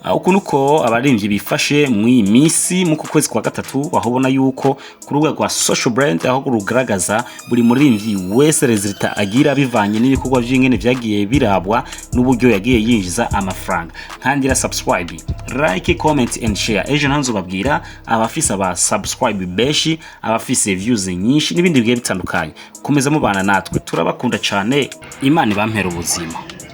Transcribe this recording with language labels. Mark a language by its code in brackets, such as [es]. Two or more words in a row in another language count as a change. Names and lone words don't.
[rn] ukuntu uko abaririmbyi bifashe mu imisi mu kwezi kwa gatatu bahobona yuko ku rubuga rwa [en] social brand [rn] aho rugaragaza buri muririmbyi wese resulta agira bivanye n'ibikorwa by'ingene vyagiye birabwa n'uburyo yagiye yinjiza amafaranga. Nkandira subscribe, [en] like, comment and share. [rn] Ejo ntanzo babwira abafise aba subscribe beshi, abafise views nyinshi n'ibindi bigiye bitandukanye. Komeza mubana natwe, turabakunda cyane. Imana ibampera ubuzima.